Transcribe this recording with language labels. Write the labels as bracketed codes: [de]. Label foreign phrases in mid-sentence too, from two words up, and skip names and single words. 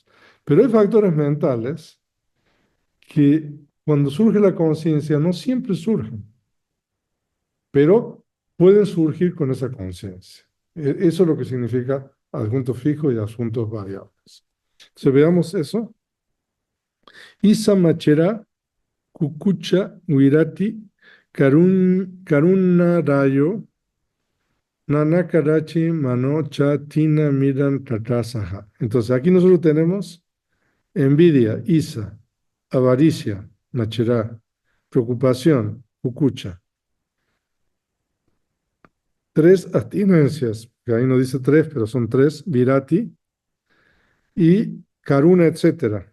[es] Pero hay factores mentales que cuando surge la conciencia no siempre surgen, pero pueden surgir con esa conciencia. Eso es lo que significa adjuntos fijos y adjuntos variables. Entonces veamos eso. [pi] Isa machera, kukucha, wirati, karuna rayo, nanakarachi, manocha, tina, miran, tatasaha. [es] Entonces aquí nosotros tenemos envidia, isa, avaricia, machera, preocupación, kukucha. Tres abstinencias, que ahí no dice tres, pero son tres, virati y karuna, etcétera.